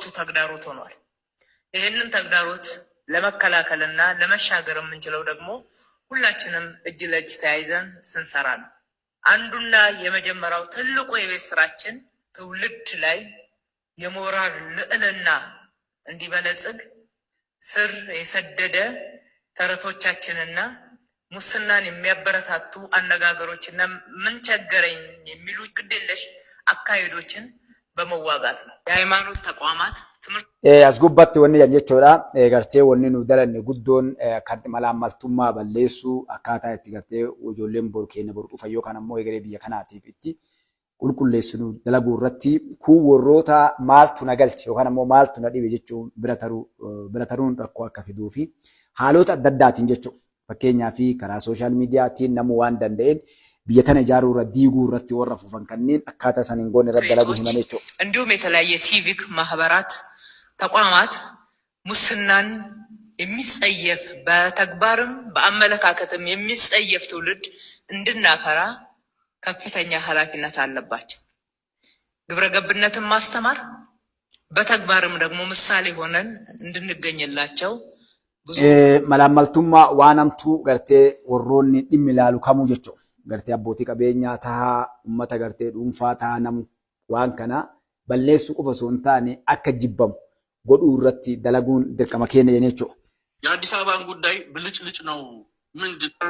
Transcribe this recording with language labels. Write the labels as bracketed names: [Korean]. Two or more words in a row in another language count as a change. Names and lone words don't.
[Amharic] ተግዳሮት ሆኗል። ይህንን ተግዳሮት ለመከላከልና ለመሻገር የምንችለው ደግሞ ሁላችንም እጅ ለእጅ ተያይዘን ስንሰራ ነው። አንዱና የመጀመሪያው ትልቁ የቤት ስራችን ትውልድ ላይ የሞራል ልዕልና እንዲበለጽግ ስር የሰደደ ተረቶቻችንና ሙስናን የሚያበረታቱ አነጋገሮችና ምን ቸገረኝ የሚሉ ግዴለሽ አካሄዶችን በመዋጋት ነው። የሃይማኖት ተቋማት [Oromo] as gubbatti wanni jechuudha gartee wanni nu dalanne guddoon kan malaamaltummaa balleessuu akkaataa itti gartee ijoolleen boru keenya boru dhufan yookaan ammoo egeree biyya kanaatiif itti qulqulleessinu dalaguu irratti kun warroota maaltu na galche yookaan ammoo maaltu na dhibe jechuun bira taruun rakkoo akka fiduu fi haalota adda addaatiin jechuudha. Fakkeenyaa fi karaa [English] sooshaal miidiyaatiin [Oromo] namuu waan danda'een biyya tana ijaaruu irra diiguu irratti warra fufan kanneen akkaataa san hin goone irratti dalaguu himan jechuudha. [Amharic] እንዲሁም የተለያየ ሲቪክ ማህበራት ተቋማት ሙስናን የሚጸየፍ በተግባርም በአመለካከትም የሚጸየፍ ትውልድ እንድናፈራ ከፍተኛ ኃላፊነት አለባቸው። ግብረ ገብነትን ማስተማር በተግባርም ደግሞ ምሳሌ ሆነን እንድንገኝላቸው [Oromo] malaamaltummaa waan hamtuu gartee warroonni dhimmi ilaalu kamuu jechuudha. Gartee abbootii qabeenyaa tahaa uummata gartee dhuunfaa tahaa namu waan kana balleessuu qofa osoo hin taane akka jibbamu godhuu irratti dalaguun dirqama keenya jennee jechuudha. [Amharic] የአዲስ አበባን ጉዳይ ብልጭልጭ ነው ምንድን